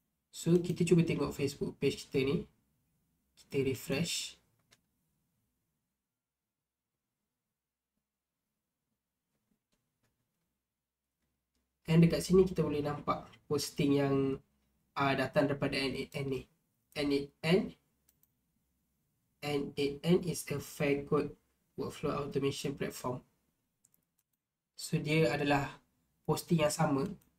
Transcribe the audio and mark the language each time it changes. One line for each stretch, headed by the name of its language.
Malay: So kita cuba tengok Facebook page kita ni. Kita refresh. Dan dekat sini kita boleh nampak posting yang datang daripada NAN ni.
English: NAN is a fair code workflow automation platform.
Malay: So dia adalah posting yang sama.